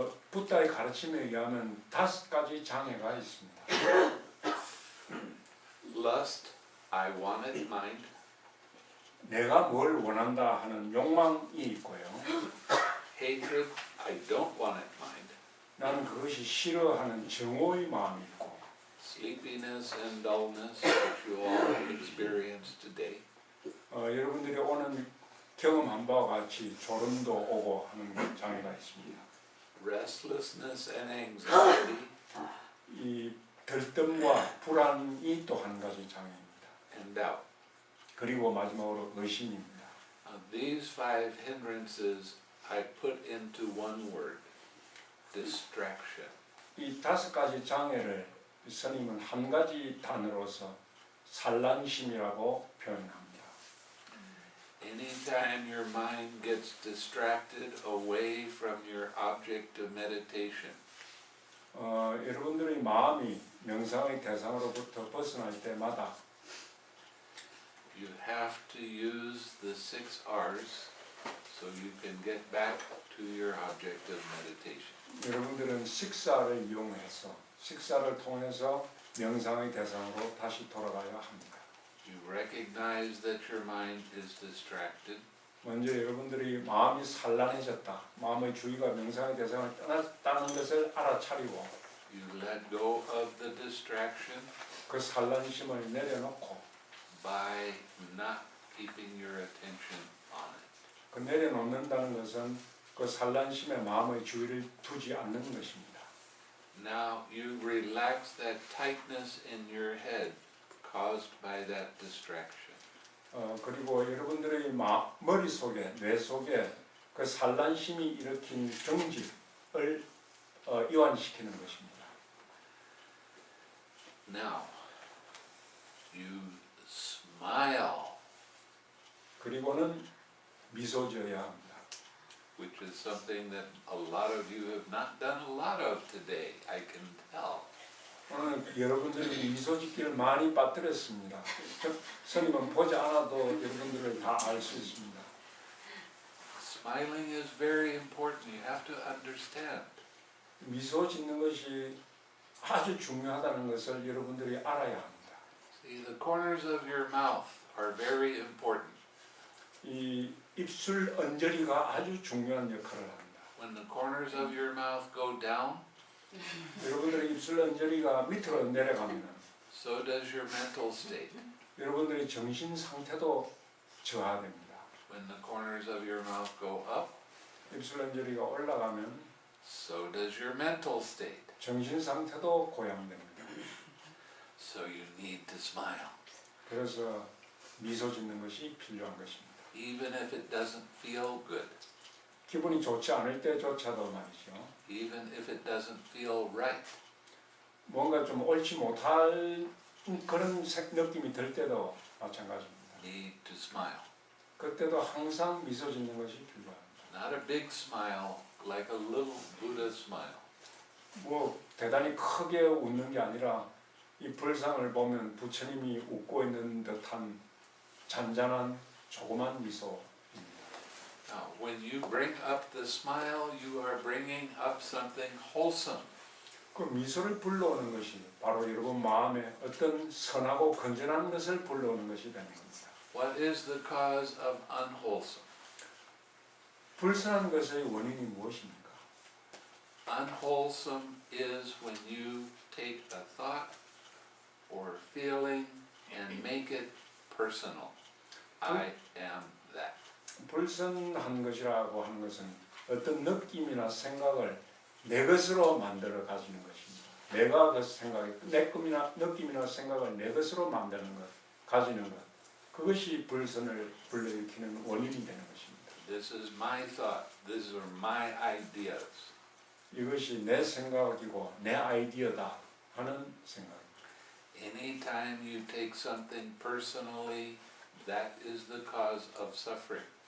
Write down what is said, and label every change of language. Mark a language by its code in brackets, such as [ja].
[ko] 부다의 가르침에 의하면 5가지 장애가 있습니다. [en] Lust, I want it mind. [ko] 내가 뭘 원한다 하는 욕망이 있고요. [en] Hatred, I don't want it mind. [ko] 나는 그것이 싫어하는 정오의 마음이 있고. [en] Sleepiness and dullness, which you all experience today. [ko] 여러분들이 오늘 경험한 바와 같이 졸음도 오고 하는 장애가 있습니다. [en] Restlessness and anxiety. [ko] 이 들뜸과 불안이 또 한 가지 장애입니다. [en] And doubt. [ko] 그리고 마지막으로 의심입니다. [en] These 5 hindrances I put into one word, distraction. [ko] 이 5가지 장애를 스님은 한 가지 단어로서 산란심이라고 표현합니다. [en] Anytime your mind gets distracted away from your object of meditation, [ko] 여러분들의 마음이 명상의 대상으로부터 벗어날 때마다 [en] you have to use the 6 R's so you can get back to your object of meditation. [ko] 여러분들은 식사를 이용해서 식사를 통해서 명상의 대상으로 다시 돌아가야 합니다. [en] You recognize that your mind is distracted. [ko] 먼저 여러분들이 마음이 산란해졌다, 마음의 주의가 명상의 대상을 떠났다는 것을 알아차리고 [en] You let go of the distraction [ko] 그 산란심을 내려놓고 [en] by not keeping your attention on it. [ko] 그 내려놓는다는 것은 그 산란심에 마음의 주의를 두지 않는 것입니다. [en] Now you relax that tightness in your head caused by that distraction. [ko] 그리고 여러분들의 머릿속에, 뇌 속에 그 산란심이 일으킨 경직을 이완시키는 것입니다. [en] Now you smile, [ko] 그리고는 미소 지어야 합니다. [en] which is something that a lot of you have not done a lot of today, I can tell. [ko] 오늘 여러분들이 미소 짓기를 많이 빠뜨렸습니다. 스님은 보지 않아도 여러분들을 다 알 수 있습니다. [en] Smiling is very important. You have to understand. [ko] 미소 짓는 것이 아주 중요하다는 것을 여러분들이 알아야 합니다. [en] See, the corners of your mouth are very important. [ko] 이 입술 언저리가 아주 중요한 역할을 합니다. [en] When the corners of your mouth go down, [ko] 여러분들의 입술 언저리가 밑으로 내려가면 [en] so does your mental state. [ko] 여러분들의 정신 상태도 저하됩니다. [en] When the corners of your mouth go up, [ko] 입술 언저리가 올라가면 [en] so does your mental state. [ko] 정신 상태도 고양됩니다. [en] So you need to smile. [ko] 그래서 미소 짓는 것이 필요한 것입니다. [en] Even if it doesn't feel good. [ko] 기분이 좋지 않을 때조차도 말이죠. [en] Even if it doesn't feel right. [ko] 뭔가 좀 옳지 못할 그런 느낌이 들 때도 마찬가지입니다. [en] Need to smile. [ko] 그때도 항상 미소 짓는 것이 필요합니다. [en] Not a big smile like a little Buddha smile. [ko] 뭐 대단히 크게 웃는 게 아니라 이 불상을 보면 부처님이 웃고 있는 듯한 잔잔한 조그만 미소입니다. [en] Now, when you bring up the smile, you are bringing up something wholesome. [ko] 그 미소를 불러오는 것이 바로 여러분 마음에 어떤 선하고 건전한 것을 불러오는 것이 되는 겁니다. [en] What is the cause of unwholesome? [ko] 불선한 것의 원인이 무엇입니까? [en] Unwholesome is when you take a thought or feeling and make it personal. I am that. [ko] 불선한 것이라고 하는 것은 어떤 느낌이나 생각을 내 것으로 만들어 가지는 것입니다. 내가 그 생각이 내 느낌이나 생각을 내 것으로 만드는 것, 가지는 것, 그것이 불선을 불러일으키는 원인이 되는 것입니다. [en] This is my thought. These are my ideas. [ko] 이것이 내 생각이고 내 아이디어다 하는 생각입니다. [en] Anytime you take something personally, that is the cause of suffering.